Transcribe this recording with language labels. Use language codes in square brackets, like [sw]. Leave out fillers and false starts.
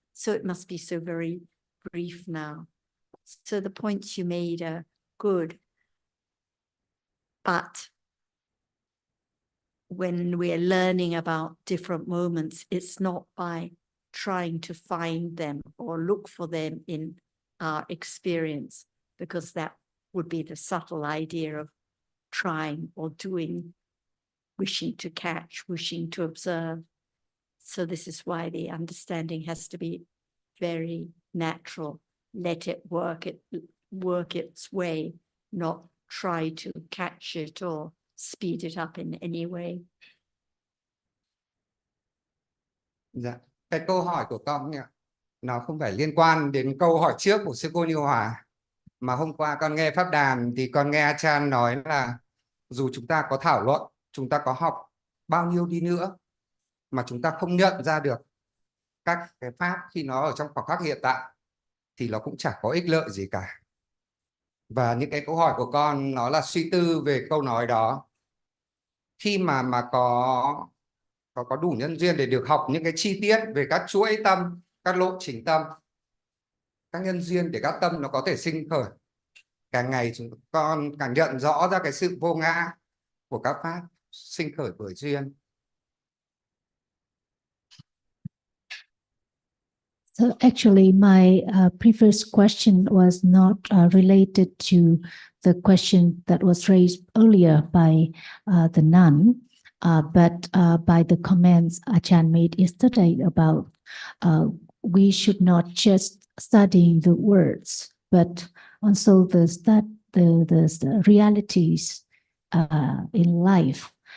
[en] So it must be so very brief now. So the points you made are good, but when we're learning about different moments, it's not by trying to find them or look for them in our experience, because that would be the subtle idea of trying or doing, wishing to catch, wishing to observe. So this is why the understanding has to be very natural. Let it work its way, not try to catch it or speed it up in any way. [vi] Dạ, cái câu hỏi của con ạ, nó không phải liên quan đến câu hỏi trước của sư cô Như Hòa, mà hôm qua con nghe pháp đàm thì con nghe Achan nói là dù chúng ta có thảo luận, chúng ta có học bao nhiêu đi nữa, mà chúng ta không nhận ra được các cái pháp khi nó ở trong khoảnh khắc hiện tại thì nó cũng chẳng có ích lợi gì cả. Và những cái câu hỏi của con nó là suy tư về câu nói đó. Khi mà có đủ nhân duyên để được học những cái chi tiết về các chuỗi tâm, các lộ trình tâm, các nhân duyên để các tâm nó có thể sinh khởi, càng ngày chúng con càng nhận rõ ra cái sự vô ngã của các pháp sinh khởi bởi duyên. [en] So actually, my previous question was not related to the question that was raised earlier by the nun, but by the comments Achan made yesterday about we should not just study the words, but also the realities in life.